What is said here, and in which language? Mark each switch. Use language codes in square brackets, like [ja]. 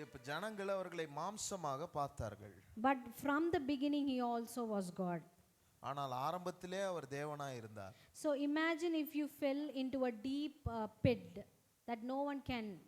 [ta] ஜனங்கள் அவர்களை மாம்சமாக பார்த்தார்கள். [en] But from the beginning he also was God. [ta] ஆனால் ஆரம்பத்திலே அவர் தேவனாய் இருந்தார். [en] So imagine if you fell into a deep pit that no one can,